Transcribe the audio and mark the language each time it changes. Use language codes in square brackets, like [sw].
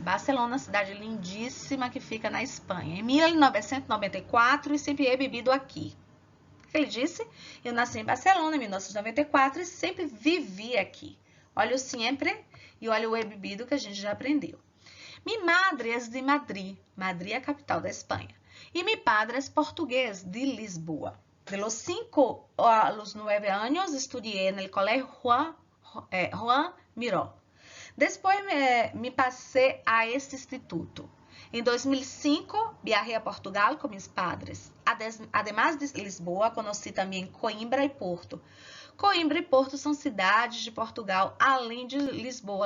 [pt] Barcelona, cidade lindíssima que fica na Espanha. Em 1994 e sempre [es] he vivido aqui. [pt] O que ele disse? Eu nasci em Barcelona em 1994 e sempre vivi aqui. Olha o sempre e olha o he vivido que a gente já aprendeu. [es] Mi madre [pt] é de Madrid. Madrid é a capital da Espanha. E [es] mi padre [pt] é português de Lisboa. [es] De los 5 a los 9 años estudié en el colegio Juan Miró. [pt] Depois me passei a este instituto. Em 2005, viajei a Portugal com meus padres. [es] Además [pt] de Lisboa, conheci também Coimbra e Porto. Coimbra e Porto são cidades de Portugal, além de Lisboa.